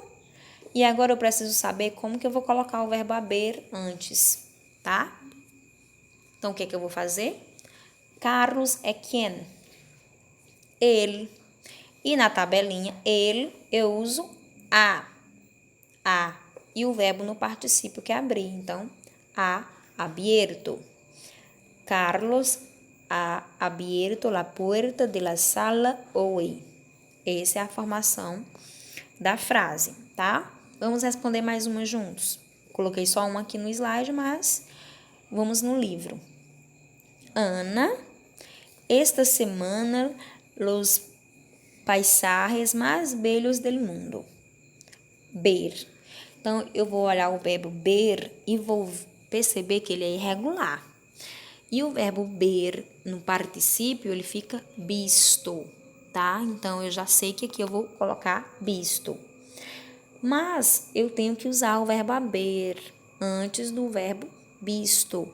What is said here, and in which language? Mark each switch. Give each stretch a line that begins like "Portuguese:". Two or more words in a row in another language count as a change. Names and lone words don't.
Portuguese: E agora eu preciso saber como que eu vou colocar o verbo haber antes, tá? Então, o que é que eu vou fazer? Carlos é quem? Ele. E na tabelinha, ele, eu uso a. E o verbo no particípio que é abrir. Então,
Spanish: ha abierto. Carlos ha abierto la puerta de la sala hoy.
Portuguese: Essa é a formação da frase, tá? Vamos responder mais uma juntos. Coloquei só uma aqui no slide, mas vamos no livro. Ana,
Spanish: esta semana los paisajes más bellos del mundo. Ver.
Portuguese: Então, eu vou olhar o verbo ber e vou perceber que ele é irregular. E o verbo ber, no particípio, ele fica visto, tá? Então, eu já sei que aqui eu vou colocar visto. Mas, eu tenho que usar o verbo haber antes do verbo visto.